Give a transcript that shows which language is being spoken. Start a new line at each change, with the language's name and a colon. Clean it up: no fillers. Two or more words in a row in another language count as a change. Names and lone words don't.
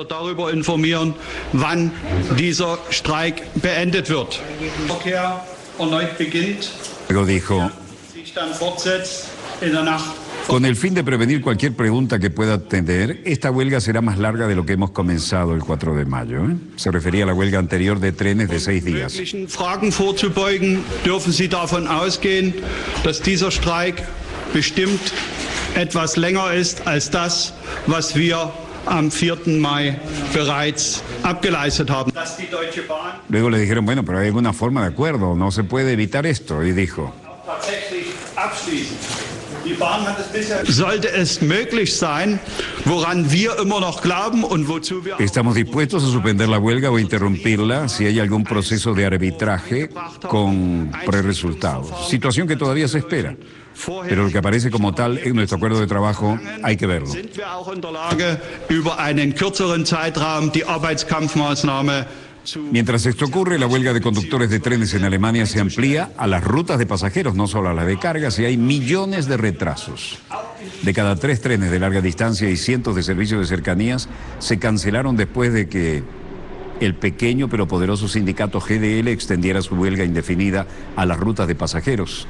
Spanish: Luego dijo, con el fin de prevenir cualquier pregunta que pueda tener, esta huelga será más larga de lo que hemos comenzado el 4 de mayo. Se refería a la huelga anterior de trenes de 6 días.
German: Fragen vorzubeugen, dürfen Sie davon ausgehen, dass dieser Streik bestimmt etwas länger ist als das, was wir am 4. Mai bereits abgeleistet haben.
Spanish: Luego le dijeron, bueno, pero hay alguna forma de acuerdo, no se puede evitar esto. Y dijo,
German: sollte es möglich sein, woran wir immer noch glauben und wozu wir
Spanish: estamos dispuestos a suspender la huelga o interrumpirla si hay algún proceso de arbitraje con preresultados. Situación que todavía se espera. Pero lo que aparece como tal en nuestro acuerdo de trabajo hay que verlo.
German: sind wir auch in der Lage, über einen kürzeren Zeitraum die Arbeitskampfmaßnahme zu.
Spanish: Mientras esto ocurre, la huelga de conductores de trenes en Alemania se amplía a las rutas de pasajeros, no solo a las de cargas, y hay millones de retrasos. De cada 3 trenes de larga distancia y cientos de servicios de cercanías se cancelaron después de que el pequeño pero poderoso sindicato GDL extendiera su huelga indefinida a las rutas de pasajeros.